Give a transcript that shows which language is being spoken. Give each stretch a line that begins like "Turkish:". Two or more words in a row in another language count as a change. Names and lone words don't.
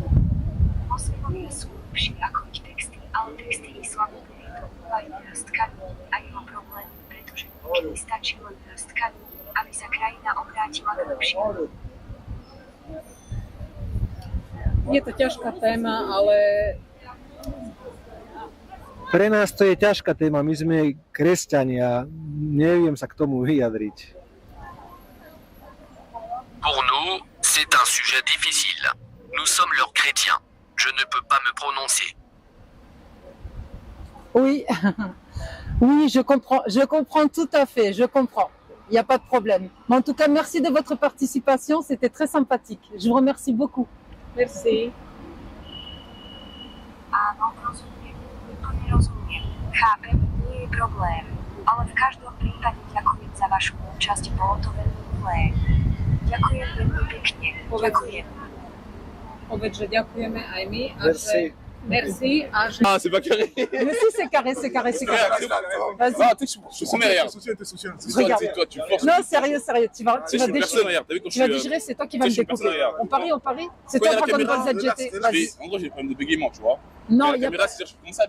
Slovak: Moslimovia sú lepší ako ich texty, ale texty islamu majú hrstka ľudí a jeho problémy, pretože niekedy stačí len hrstka ľudí, aby sa krajina obrátila k lepšiemu. Je to ťažká téma, ale Pre nás to je ťažká téma, my sme kresťania, neviem sa k tomu vyjadriť.
French: Pour nous, c'est un sujet difficile. Nous sommes leurs chrétiens. Je ne peux pas me prononcer. oui, oui, je comprends tout à fait, je comprends. Il n'y a pas de problème. Mais en tout cas, merci de votre participation, c'était très sympathique. Je vous remercie beaucoup. Merci.
Slovak: Áno, rozumiem. Úplne rozumiem. Chápem, nie je problém. Ale v každom prípade ďakujem za vašu účasť, bolo to veľmi milé. Ďakujem veľmi pekne. Ďakujem. Povedz, že ďakujeme aj my. A
French: Merci.
Slovak: že merci. A že...
French: Ah, c'est pas carré. Mais si, c'est carré, c'est carré, c'est carré. Vas-y. Ah, tu sais, je suis sommé, regarde. Regarde. Toi, tu forces. Non, sérieux, tu vas Je suis personne, déchirer. regarde. T'as vu quand Tu vas je suis. déchirer, c'est toi qui vas je me suis personne, découper. regarde. On parie C'est Quand toi il y a la Dragon caméra, Ball Z GT. Vas-y. En gros, j'ai des problèmes de bégaiement, tu vois. Non, la il n'y a caméra, c'est-à-dire, je commence à